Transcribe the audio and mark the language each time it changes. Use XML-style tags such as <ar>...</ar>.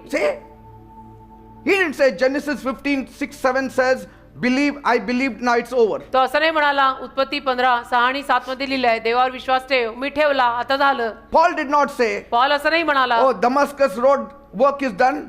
<en>See? He didn't say Genesis 15:6-7 says, I believed, now it's over.</en> <mr>तो असं नाही म्हणाला. उत्पत्ती 15:6 आणि 7 मध्ये लिहिलंय देवावर विश्वास ठेव, मी ठेवला, आता झालं.</mr> <en>Paul did not say,</en> <mr>Paul असं नाही म्हणाला.</mr> <en>oh, Damascus road work is done.</en>